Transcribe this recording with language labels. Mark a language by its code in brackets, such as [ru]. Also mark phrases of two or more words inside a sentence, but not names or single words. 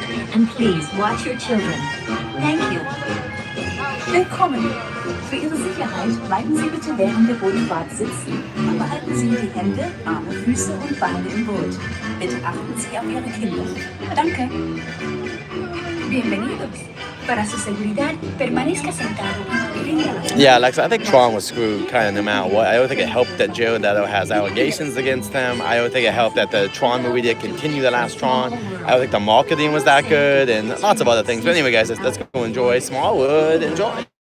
[en] And please watch your children. Thank you. [de] Willkommen. Für Ihre Sicherheit bleiben Sie bitte während der Bootfahrt sitzen und behalten Sie die Hände, Arme, Füße und Beine im Boot. Bitte achten Sie auf Ihre Kinder. Danke. [es] Bienvenidos. Para su seguridad, permanezca sentado y mantenga la [en] Yeah, Alexa, I think Tron was screwed kind of no matter what. I don't think it helped that Jared Leto has allegations against him. I don't think it helped that the Tron movie did continue the last Tron. I don't think the marketing was that good and lots of other things. But anyway, guys, let's go enjoy Smallwood. Enjoy.